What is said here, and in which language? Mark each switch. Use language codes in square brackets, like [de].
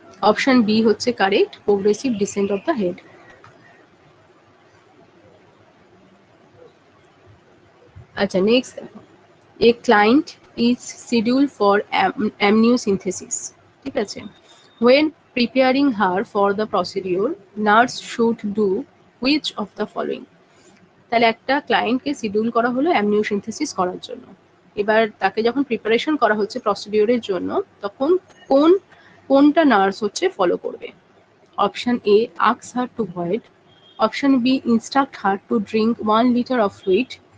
[bn] Option B হচ্ছে correct, [en] Progressive descent of the head. [bn] আচ্ছা, next দেখো, [en] A client is schedule for amniocentesis. [bn] ঠিক আছে, [en] when preparing her for the procedure, nurse should do which of the following? [bn] তাহলে একটা ক্লায়েন্টকে schedule করা হলো অ্যামনিওসিনথেসিস করার জন্য, এবার তাকে যখন প্রিপারেশন করা হচ্ছে প্রসিডিওরের জন্য, তখন কোনটা নার্স হচ্ছে ফলো করবে? [en] Option A, ask her to void. Option B, instruct her to drink 1 liter of fluid.